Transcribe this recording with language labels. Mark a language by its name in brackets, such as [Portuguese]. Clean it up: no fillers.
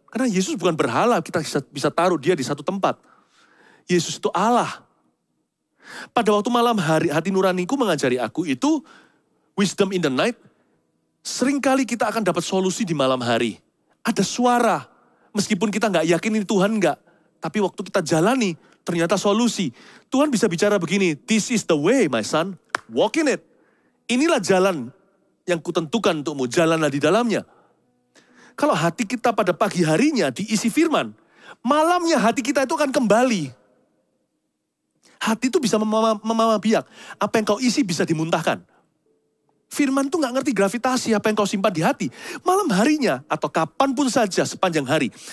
[Indonesian] Karena Yesus bukan berhala, kita bisa taruh dia di satu tempat. Yesus itu Allah. Pada waktu malam hari hati nuraniku mengajari aku itu [English] wisdom in the night. [Indonesian] Seringkali kita akan dapat solusi di malam hari. Ada suara, meskipun kita nggak yakin ini Tuhan nggak. Tapi waktu kita jalani, ternyata solusi. Tuhan bisa bicara begini, [English] this is the way my son, walk in it. [Indonesian] Inilah jalan yang kutentukan untukmu, jalanlah di dalamnya. Kalau hati kita pada pagi harinya diisi firman, malamnya hati kita itu akan kembali. Hati itu bisa memama biak, apa yang kau isi bisa dimuntahkan. Firman tuh gak ngerti gravitasi apa yang kau simpan di hati. Malam harinya atau kapanpun saja sepanjang hari.